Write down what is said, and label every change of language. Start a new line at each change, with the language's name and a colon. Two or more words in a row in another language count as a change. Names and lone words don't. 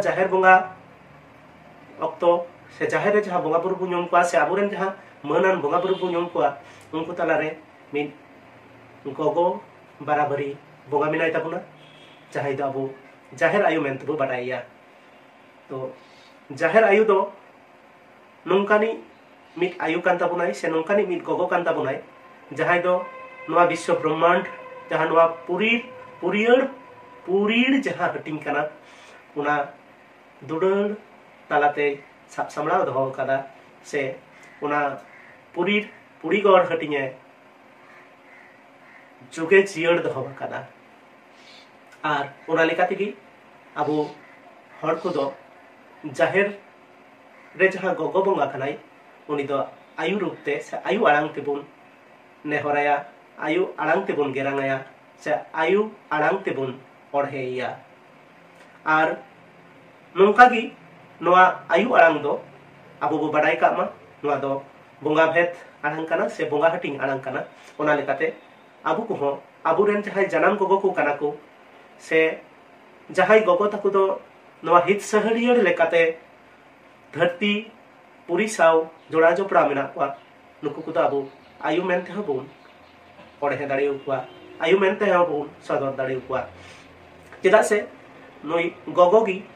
Santali: जाहेर बोंगा अक्तो से जाहेर रे जहां बोंगा बुरु बु ñom kwa से आबुरेन जहां मनान बोंगा बुरु बु ñom kwa उनको तालारे मिन गोगो बराबरी बोंगा मिनाय ताबुना जाहाय दो आबु जाहेर आयु मेनतबु बाडायया तो जाहेर आयु दो नोंकानी मिट आयु कान ताबुनाय से नोंकानी मिट गोगो कान ताबुनाय जाहाय दो नोआ विश्व ब्रह्मांड जहां नोआ पुरीर जहां हटिंग कना उना दुडड़ तालाते साब सामलाव दो कदा से उना पुरी गड़ हटिंगे जुगे जियड़ दो कदा आर उना लेकाते की आबो हड़ को दो जाहेर रे जहां गोगो बोंगा कनाय उनी दो आयु रूपते से आयु आड़ांग तेबुन नेहराया आयु आड़ांग तेबुन गेरांगाया से आयु आड़ांग तेबुन पढ़ेया आर नोंका गी नोआ आयु आड़ांग दो आबो बो बाडाय कामा नोआ दो बोंगा भेद आड़ांग कना से बोंगा हटिंग आड़ांग कना ओना लेकाते आबु को हो आबुरेन जहाय जनाम गोगो को कना को से जहाय गोगो ताकु दो नोआ हित सहरियर लेकाते धरती पुरी साव जोड़ा जोपड़ा मेना को नुकु को आबो आयु मेनते हबुन पढ़े दाड़ेउ को आयु मेनते हबुन सदर दाड़ेउ को चेदा से नोई गोगोगी